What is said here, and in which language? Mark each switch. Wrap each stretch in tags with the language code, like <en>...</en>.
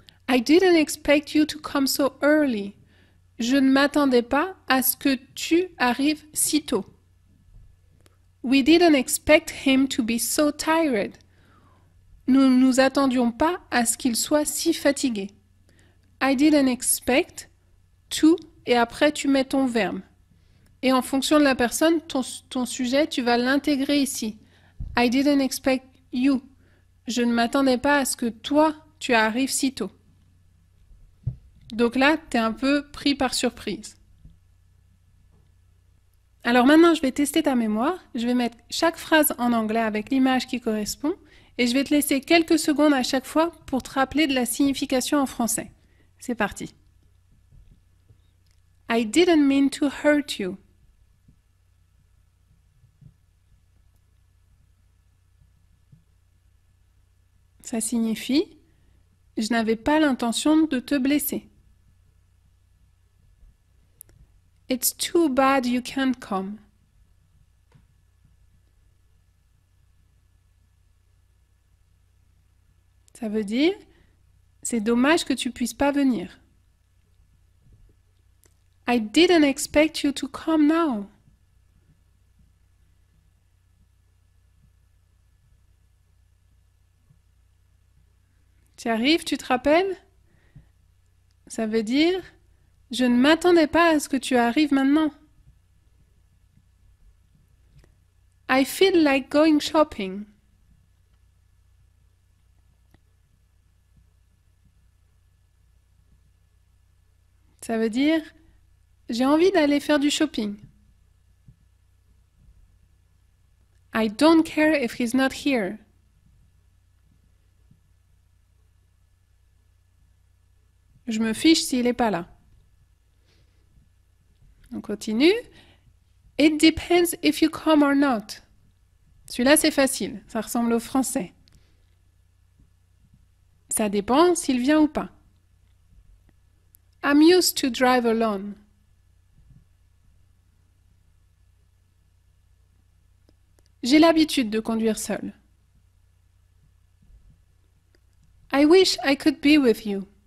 <en>I didn't expect you to come so early.</en> <fr>Je ne m'attendais pas à ce que tu arrives si tôt.</fr> <en>We didn't expect him to be so tired.</en> <fr>Nous ne nous attendions pas à ce qu'il soit si fatigué.</fr> <en>I didn't expect to,</en> <fr>et après tu mets ton verbe. Et en fonction de la personne, ton sujet, tu vas l'intégrer ici.</fr> <en>I didn't expect you.</en> <fr>Je ne m'attendais pas à ce que toi, tu arrives si tôt. Donc là, tu es un peu pris par surprise. Alors maintenant, je vais tester ta mémoire. Je vais mettre chaque phrase en anglais avec l'image qui correspond. Et je vais te laisser quelques secondes à chaque fois pour te rappeler de la signification en français. C'est parti.</fr> <en>I didn't mean to hurt you.</en> <fr>Ça signifie « Je n'avais pas l'intention de te blesser ».</fr> <en>It's too bad you can't come.</en> <fr>Ça veut dire « C'est dommage que tu puisses pas venir ».</fr> <en>I didn't expect you to come now.</en> <fr>Tu arrives, tu te rappelles? Ça veut dire « Je ne m'attendais pas à ce que tu arrives maintenant ».</fr> <en>I feel like going shopping.</en> <fr>Ça veut dire « J'ai envie d'aller faire du shopping ».</fr> <en>I don't care if he's not here.</en> <fr>Je me fiche s'il n'est pas là. On continue.</fr> <en>It depends if you come or not.</en> <fr>Celui-là, c'est facile. Ça ressemble au français. Ça dépend s'il vient ou pas.</fr> <en>I'm used to drive alone.</en> <fr>J'ai l'habitude de conduire seul.</fr> <en>I wish I could be with you.</en>